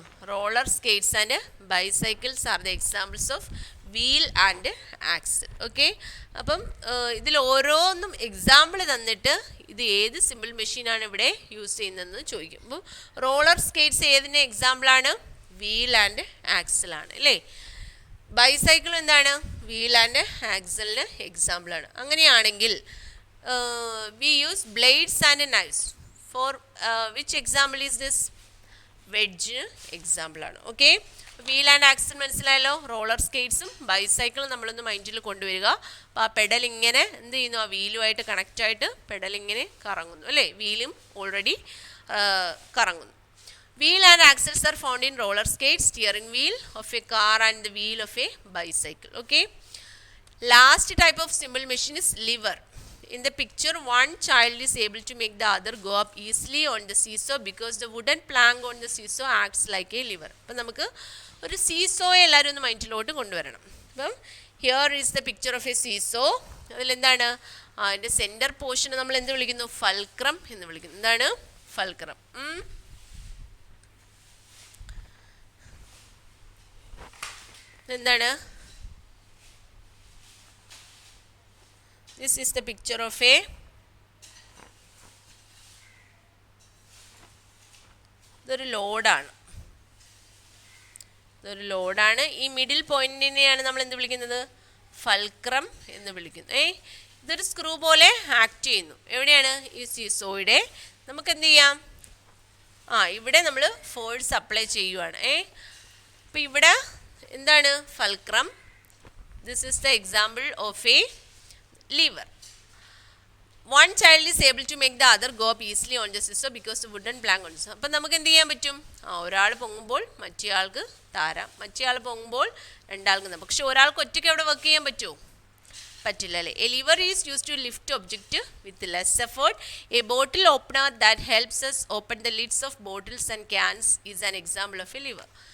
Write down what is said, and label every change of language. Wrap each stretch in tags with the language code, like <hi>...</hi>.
<en>roller skates and bicycles are the examples of wheel and axle.</en> <ml>Okay, അപ്പം ഇതിൽ ഓരോന്നും example തന്നിട്ട് ഇത് ഏത് സിമ്പിൾ മെഷീനാണ് ഇവിടെ യൂസ് ചെയ്യുന്നതെന്ന് ചോദിക്കും. അപ്പോൾ റോളർ സ്കേറ്റ്സ് ഏതിൻ്റെ എക്സാമ്പിളാണ്, വീൽ ആൻഡ് ആക്സലാണ് അല്ലേ. ബൈസൈക്കിൾ എന്താണ്, വീൽ ആൻഡ് ആക്സലിന് എക്സാമ്പിളാണ്. അങ്ങനെയാണെങ്കിൽ</ml> <en>we use blades and knives. For which example is this?</en> <ml>Wedge example ആണ്. ഓക്കെ, വീൽ ആൻഡ് ആക്സിൽ മനസ്സിലായല്ലോ. റോളർ സ്കേറ്റ്സും ബൈസൈക്കിളും നമ്മളൊന്ന് മൈൻഡിൽ കൊണ്ടുവരിക. അപ്പോൾ ആ പെഡൽ ഇങ്ങനെ എന്ത് ചെയ്യുന്നു, ആ വീലുമായിട്ട് കണക്റ്റ് ആയിട്ട് പെഡൽ ഇങ്ങനെ കറങ്ങുന്നു അല്ലേ, വീലും ഓൾറെഡി കറങ്ങുന്നു.</ml> <en>Wheel and axles are found in roller skate, steering wheel of a car and the wheel of a bicycle. Okay, last type of simple machine is lever. In the picture, one child is able to make the other go up easily on the seesaw because the wooden plank on the seesaw acts like a lever.</en> <ml>അപ്പം നമുക്ക് ഒരു സീസോയെ എല്ലാവരും ഒന്ന് മൈൻഡിലോട്ട് കൊണ്ടുവരണം. അപ്പം</ml> <en>Here is the picture of a seesaw.</en> <ml>അതിലെന്താണ് അതിൻ്റെ centre portion നമ്മൾ എന്ത് വിളിക്കുന്നു, ഫൽക്രം എന്ന് വിളിക്കുന്നു. എന്താണ് ഫൽക്രം? എന്താണ്?</ml> <en>This is the picture of a</en> <ml>ഇതൊരു ലോഡാണ്. ഇതൊരു ലോഡാണ്. ഈ മിഡിൽ പോയിന്റിനെയാണ് നമ്മൾ എന്ത് വിളിക്കുന്നത്, ഫൽക്രം എന്ന് വിളിക്കുന്നത്. ഇതൊരു സ്ക്രൂ പോലെ ആക്ട് ചെയ്യുന്നു. എവിടെയാണ്? ഈ സീസോയുടെ നമുക്ക് എന്ത് ചെയ്യാം, ഇവിടെ നമ്മൾ ഫോഴ്സ് അപ്ലൈ ചെയ്യുവാണ്. അപ്പോൾ ഇവിടെ എന്താണ് fulcrum?</ml> <en>This is the example of a lever. One child is able to make the other go up easily on the seesaw because the wooden plank on the seesaw.</en> <ml>അപ്പം നമുക്ക് എന്ത് ചെയ്യാൻ പറ്റും, ഒരാൾ പൊങ്ങുമ്പോൾ മറ്റേയാൾക്ക് താരാം, മറ്റേയാൾ പൊങ്ങുമ്പോൾ രണ്ടാൾക്ക് താരാം. പക്ഷെ ഒരാൾക്ക് ഒറ്റയ്ക്ക് അവിടെ വർക്ക് ചെയ്യാൻ പറ്റുമോ? പറ്റില്ല അല്ലേ.</ml> <en>A lever is use to lift object with less effort. A bottle opener that helps us open the lids of bottles and cans is an example of a lever.</en>